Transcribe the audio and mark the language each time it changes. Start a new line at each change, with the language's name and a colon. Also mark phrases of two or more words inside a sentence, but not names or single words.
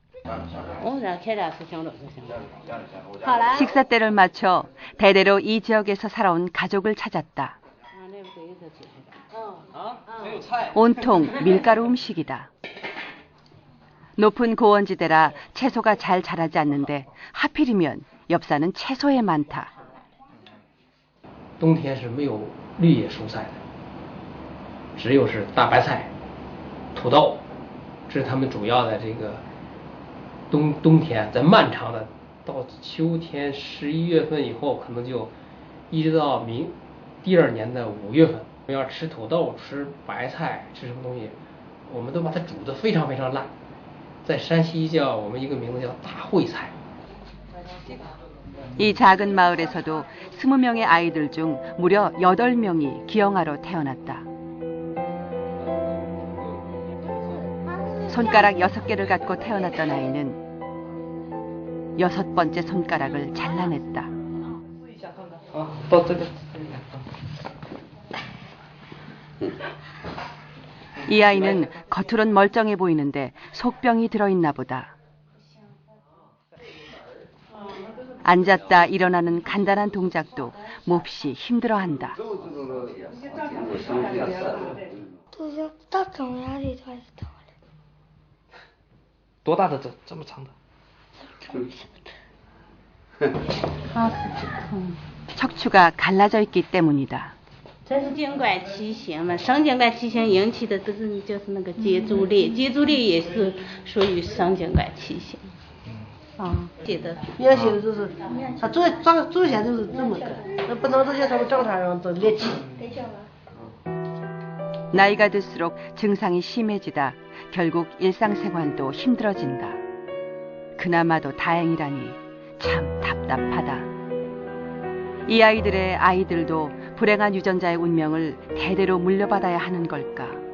Korean: 식사 때를 맞춰 대대로 이 지역에서 살아온 가족을 찾았다. 온통 밀가루 음식이다. 높은 고원지대라 채소가 잘 자라지 않는데 하필이면 엽산은 채소에 많다.
Chinese: 冬天是没有绿叶蔬菜的，只有是大白菜、土豆，这是他们主要的这个冬天。在漫长的到秋天11月份以后，可能就一直到第二年的5月份，我们要吃土豆、吃白菜、吃什么东西，我们都把它煮得非常非常烂。在山西叫我们一个名字叫大烩菜。
Korean: 이 작은 마을에서도 20명의 아이들 중 무려 8명이 기형아로 태어났다. 손가락 6개를 갖고 태어났던 아이는 6번째 손가락을 잘라냈다. 이 아이는 겉으론 멀쩡해 보이는데 속병이 들어있나 보다. 앉았다 일어나는 간단한 동작도 몹시 힘들어한다.
Chinese: 多大的这么长的？
Korean: 척추가 갈라져 있기 때문이다.
Chinese: 这是颈管畸形嘛，上颈管畸形引起的这个就是那个脊柱裂，脊柱裂也是属于上颈管畸形。写的原写的就是他做起来就是这么个，那不能这些他们正常人都裂起。
Korean: 나이가 들수록 증상이 심해지다 결국 일상생활도 힘들어진다. 그나마도 다행이라니 참 답답하다. 이 아이들의 아이들도 불행한 유전자의 운명을 대대로 물려받아야 하는 걸까?